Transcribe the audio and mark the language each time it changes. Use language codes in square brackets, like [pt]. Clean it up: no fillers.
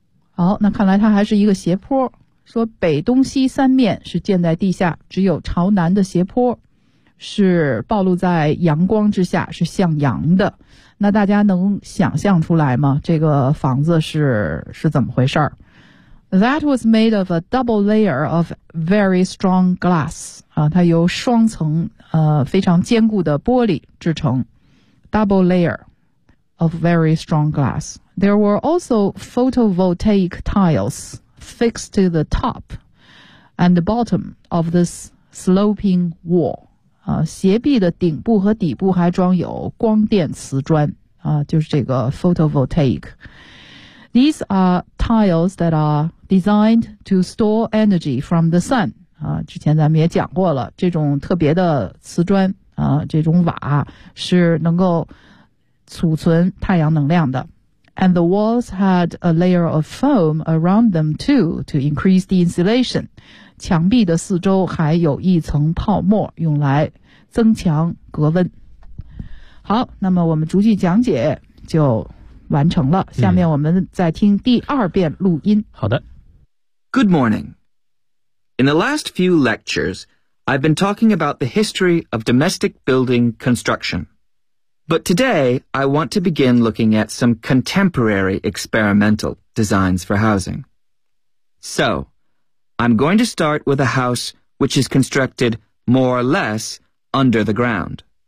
[zh] 好，那看来它还是一个斜坡。说北东西三面是建在地下，只有朝南的斜坡是暴露在阳光之下，是向阳的。那大家能想象出来吗？这个房子是怎么回事儿？ [en] That was made of a double layer of very strong glass. [zh] 啊，它由双层非常坚固的玻璃制成。 [en] Double layer of very strong glass. There were also photovoltaic tiles fixed to the top and the bottom of this sloping wall. [zh] 啊，斜壁的顶部和底部还装有光电瓷砖。啊，就是这个 photovoltaic. [en] These are tiles that are designed to store energy from the sun. [zh] 啊，之前咱们也讲过了，这种特别的瓷砖啊，这种瓦是能够储存太阳能量的。 [en] And the walls had a layer of foam around them too to increase the insulation. [zh] 墙壁的四周还有一层泡沫，用来增强隔温。好，那么我们逐句讲解就。完成了，下面我们再听第二遍录音。好的。 [en] Good morning. In the last few lectures, I've been talking about the history of domestic building construction. But today, I want to begin looking at some contemporary experimental designs for housing. So, I'm going to start with a house which is constructed more or less under the ground.